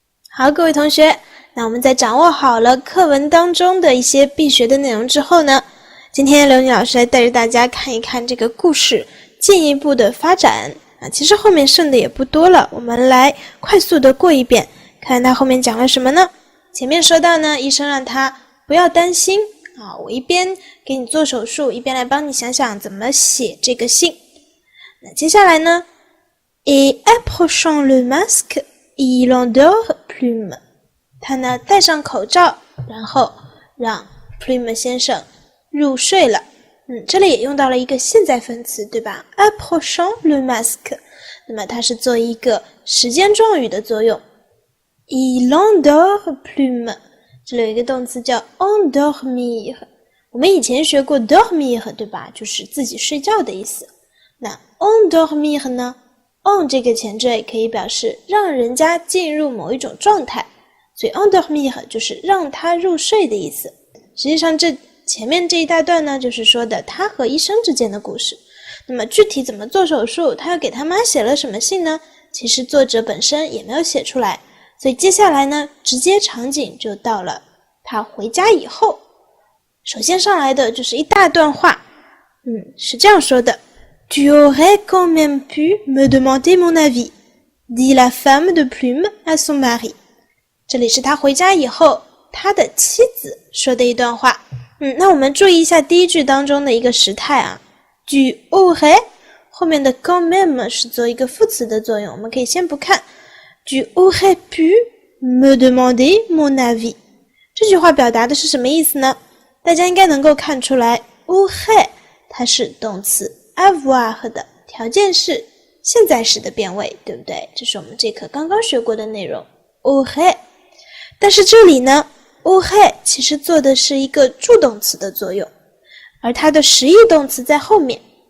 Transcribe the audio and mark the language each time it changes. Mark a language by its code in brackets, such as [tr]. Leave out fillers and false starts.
[zh] 好，各位同学，那我们在掌握好了课文当中的一些必学的内容之后呢，今天刘妮老师来带着大家看一看这个故事进一步的发展其实后面剩的也不多了，我们来快速的过一遍，看他后面讲了什么呢？前面说到呢，医生让他不要担心我一边给你做手术，一边来帮你想想怎么写这个信。那接下来呢 [fr] Et approchant le masque, il endort Plume。 [zh] 他呢戴上口罩，然后让 Plume 先生入睡了。这里也用到了一个现在分词，对吧？ [fr] Approchant le masque， [zh] 那么它是做一个时间状语的作用。 [fr] Il endort Plume， [zh] 这里有一个动词叫 endormir， 我们以前学过 dormir， 对吧？就是自己睡觉的意思。那 endormir 呢 on 这个前缀可以表示让人家进入某一种状态，所以 endormir 就是让他入睡的意思。实际上这前面这一大段呢，就是说的他和医生之间的故事。那么具体怎么做手术，他要给他妈写了什么信呢？其实作者本身也没有写出来，所以接下来呢，直接场景就到了他回家以后。首先上来的就是一大段话，是这样说的 [fr] Tu aurais quand même pu me demander mon avis, dit la femme de Plume à son mari。 [zh] 这里是他回家以后他的妻子说的一段话。那我们注意一下第一句当中的一个时态 [fr] Tu aurais [zh] 后面的 quand même 是做一个副词的作用，我们可以先不看。 [fr] Tu aurais pu me demander mon avis， [zh] 这句话表达的是什么意思呢？大家应该能够看出来 aurait 它是动词 avoir 的条件式现在时的变位，对不对？这是我们这课刚刚学过的内容 aurait。但是这里呢aurait 其实做的是一个助动词的作用，而它的实义动词在后面。